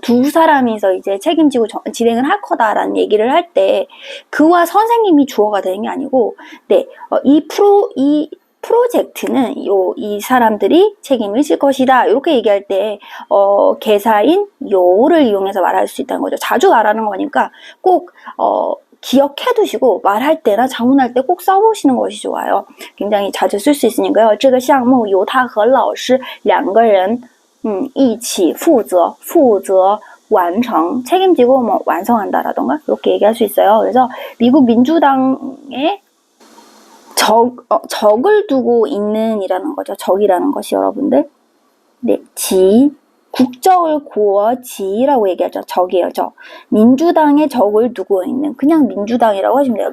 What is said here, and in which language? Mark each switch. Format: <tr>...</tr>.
<ko>두 사람이서 이제 책임지고 진행을 할 거다라는 얘기를 할 때 그와 선생님이 주어가 되는 게 아니고, 네, 이 프로젝트는 이 사람들이 책임을 질 것이다. 이렇게 얘기할 때 개사인 요를 이용해서 말할 수 있다는 거죠. 자주 말하는 거니까 꼭 기억해 두시고 말할 때나 자문할 때 꼭 써보시는 것이 좋아요. 굉장히 자주 쓸 수 있으니까요.</ko> <zh>这个项目由他和老师两个人一起负责完成,</zh> <ko>책임지고 뭐 완성한다라던가 이렇게 얘기할 수 있어요. 그래서 미국 민주당의 적을 두고 있는 이라는 거죠. 적이라는 것이 여러분들. 네, 국적을 구어지라고 얘기하죠. 적이에요, 적. 민주당의 적을 두고 있는, 그냥 민주당이라고 하시면 돼요.</ko>